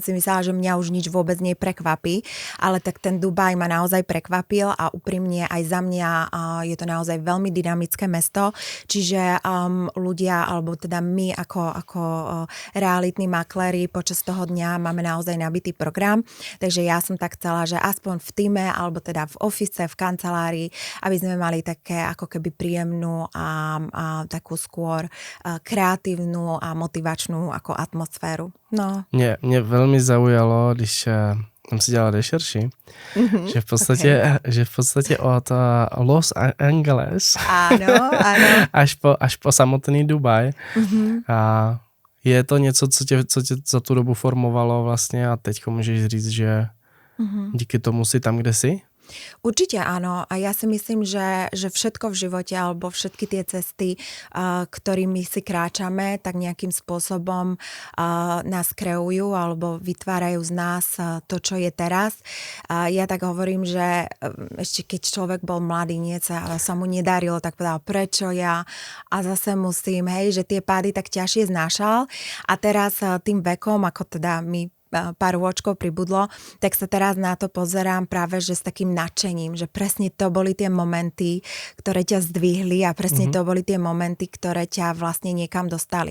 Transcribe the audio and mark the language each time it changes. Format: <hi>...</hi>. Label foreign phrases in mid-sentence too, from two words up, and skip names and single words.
<sk>si myslela, že mňa už nič vôbec neprekvapí, ale tak ten Dubaj ma naozaj prekvapil a úprimne aj za mňa je to naozaj veľmi dynamické mesto, čiže ľudia, alebo teda my ako realitní makléri počas toho dňa máme naozaj nabitý program, takže ja som tak chcela, že aspoň v týme, alebo teda v office, v kancelárii, aby sme mali také ako keby príjemnú a takú skôr kreatívnu a motivačnú ako atmosféru. No.</sk> <cs>Mě velmi zaujalo, když jsem si dělal rešerši, že v podstatě od Los Angeles</cs> <sk>áno.</sk> <cs>až po samotný Dubaj a je to něco, co tě za tu dobu formovalo vlastně a teďko můžeš říct, že díky tomu si tam, kde jsi?</cs> <sk>Určite áno a ja si myslím, že všetko v živote alebo všetky tie cesty, ktorými si kráčame, tak nejakým spôsobom nás kreujú alebo vytvárajú z nás to, čo je teraz. Ja tak hovorím, že ešte keď človek bol mladý, sa mu nedarilo, tak povedal, prečo ja a zase musím, že tie pády tak ťažšie znášal a teraz tým vekom, ako teda my pár rôčkov pribudlo, tak sa teraz na to pozerám práve, že s takým nadšením, že presne to boli tie momenty, ktoré ťa zdvihli a presne to boli tie momenty, ktoré ťa vlastne niekam dostali.</sk>